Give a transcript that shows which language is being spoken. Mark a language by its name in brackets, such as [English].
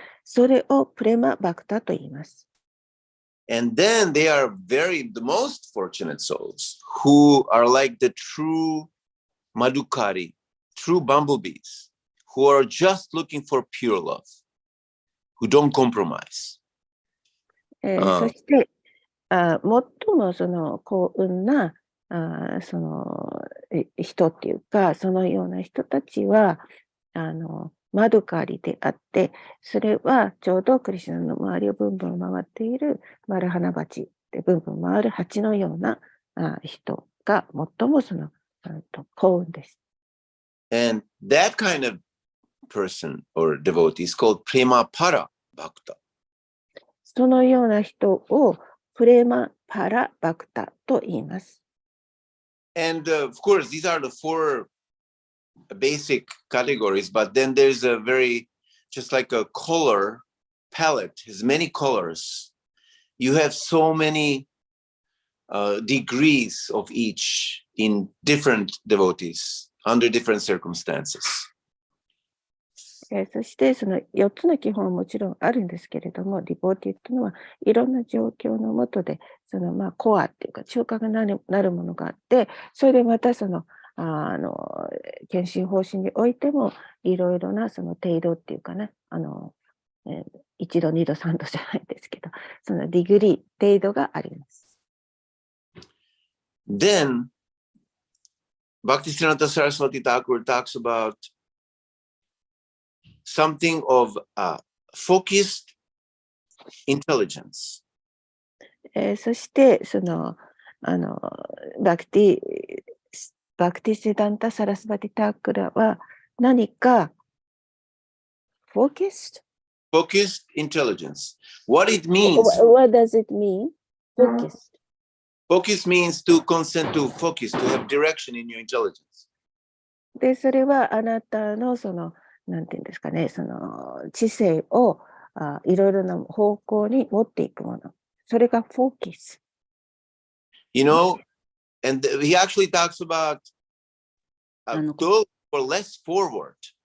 [Japanese] それをプレマバクタと言います。 [English] And then they are the most fortunate souls who are like the true Madhukari, true bumblebees, who are just looking for pure love, who don't compromise. [Japanese] そして、最も幸運なその人っていうか、そのような人たちは、マドカリであって、それはちょうどクリシュナの周りをブンブン回っているマルハナバチでブンブン回る蜂のような人が最もその幸運です。 [English] And that kind of person or devotee is called prema para bhakta. [Japanese] そのような人をプレマパラバクタと言います。 [English] And of course, these are the four basic categories, but then there's a very, just like a color palette, has many colors. You have so many degrees of each in different devotees under different circumstances. [Japanese] そしてその4つの基本はもちろんあるんですけれども、ディボーティというのはいろんな状況の下で、そのコアっていうか中核になるものがあって、それでまたその献身方針においてもいろいろなその程度っていうかね、1度、2度、3度じゃないですけど、そのディグリー、程度があります。 [English] Then, Bhaktisiddhanta Saraswati Thakur talks about something of focused intelligence. [Japanese] そしてそのバクティセダンタ・サラスバティ・タークラは何かfocused [English] intelligence. What it means? What does it mean? Focused. Focus means to consent to focus, to have direction in your intelligence. [Japanese] で、それはあなたのそのなんていうんですかね、その知性をいろいろな方向に持っていくもの。それが focus. [English] You know, and he actually talks about those who are less forward.